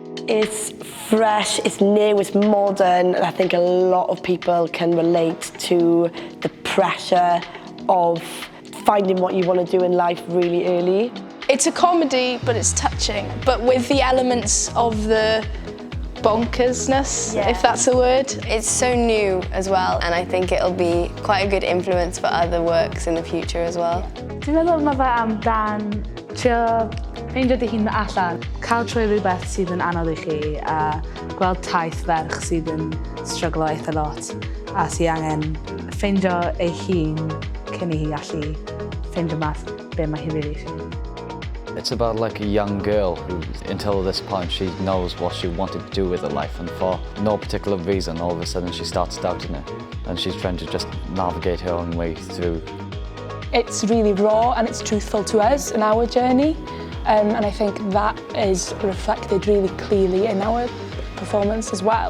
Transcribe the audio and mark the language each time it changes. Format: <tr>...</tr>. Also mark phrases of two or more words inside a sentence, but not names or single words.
<en>It's fresh, it's new, it's modern, and I think a lot of people can relate to the pressure of finding what you want to do in life really early. It's a comedy, but it's touching, but with the elements of the bonkersness, if that's a word. It's so new as well, and I think it'll be quite a good influence for other works in the future as well.</en> <cy>Dwi'n meddwl mae fe amdan trio ffeindio dy hun allan, cael trwy rhywbeth sydd yn anodd I chi a gweld taith ferch sydd yn stryglo eitha lot a sydd angen ffeindio ei hun cyn I hi allu ffeindio math be mae hi rili eisiau.</cy> <en>It's about like a young girl who, until this point, she knows what she wanted to do with her life, and for no particular reason, all of a sudden she starts doubting it, and she's trying to just navigate her own way through. It's really raw and it's truthful to us in our journey, and I think that is reflected really clearly in our performance as well.</en>